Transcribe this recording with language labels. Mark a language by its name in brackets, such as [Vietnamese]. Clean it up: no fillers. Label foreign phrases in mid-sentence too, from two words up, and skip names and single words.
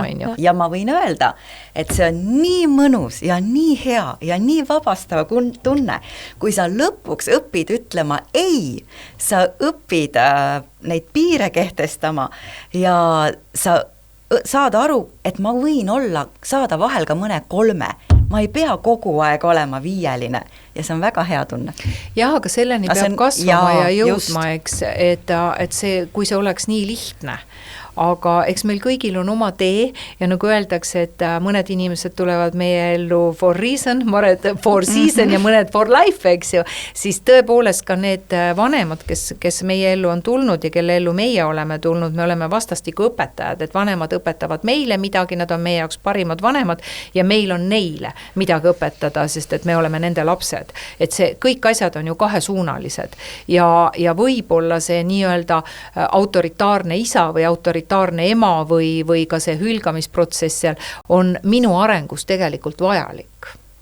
[Estonian] Ja ma võin öelda, et see on nii mõnus ja nii hea ja nii vabastav tunne, kui sa lõpuks õpid ütlema ei, sa õpid neid piire kehtestama ja sa saad aru, et ma võin saada vahel ka mõne 3, ma ei pea kogu aeg olema 5 ja see on väga hea tunne. Jah, aga selleni peab kasvama ja jõudma, eks, et see, kui see oleks nii lihtne, aga eks meil kõigil on oma tee ja nagu öeldakse, et mõned inimesed tulevad meie ellu [English] for reason, [Estonian] mõned [English] for season [Estonian] ja mõned [English] for life, [Estonian] eks ju, siis tõepoolest ka need vanemad, kes meie ellu on tulnud ja kelle ellu meie oleme tulnud, me oleme vastastiku õpetajad, et vanemad õpetavad meile midagi, nad on meie jaoks parimad vanemad ja meil on neile midagi õpetada, sest et me oleme nende lapsed. Et see kõik asjad on ju kahesuunalised ja võib-olla see nii-öelda autoritaarne isa või autoritaarne ema või ka see hülgamisprotsess seal on minu arengus tegelikult vajalik.